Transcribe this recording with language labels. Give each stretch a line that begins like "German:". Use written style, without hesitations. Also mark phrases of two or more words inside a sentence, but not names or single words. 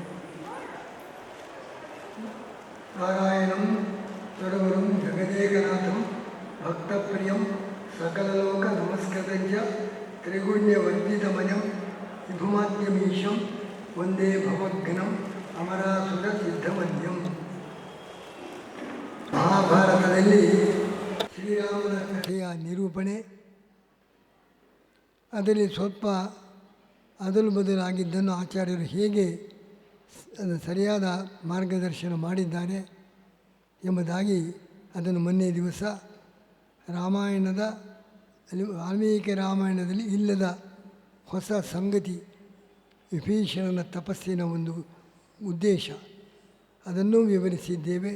Sanskrit: नारायणं स्वरगुरुं जगदेकनाथं भक्तप्रियं सकललोकनमस्कृतं च त्रिगुण्यवर्जितमजं विभुमाद्यमीशं वन्दे भवद्घ्नम् अमरासुरसिद्धमन्यं।
Kannada: ಮಹಾಭಾರತದಲ್ಲಿ ಶ್ರೀರಾಮನ ಕಥೆಯ ನಿರೂಪಣೆ, ಅದರಲ್ಲಿ ಸ್ವಲ್ಪ ಅದಲು ಬದಲಾಗಿದ್ದನ್ನು ಆಚಾರ್ಯರು ಹೇಗೆ ಸರಿಯಾದ ಮಾರ್ಗದರ್ಶನ ಮಾಡಿದ್ದಾರೆ ಎಂಬುದಾಗಿ ಅದನ್ನು ಮೊನ್ನೆ ದಿವಸ ರಾಮಾಯಣದ ವಾಲ್ಮೀಕಿ ರಾಮಾಯಣದಲ್ಲಿ ಇಲ್ಲದ ಹೊಸ ಸಂಗತಿ, ವಿಭೀಷಣನ ತಪಸ್ಸಿನ ಒಂದು ಉದ್ದೇಶ, ಅದನ್ನು ವಿವರಿಸಿದ್ದೇವೆ.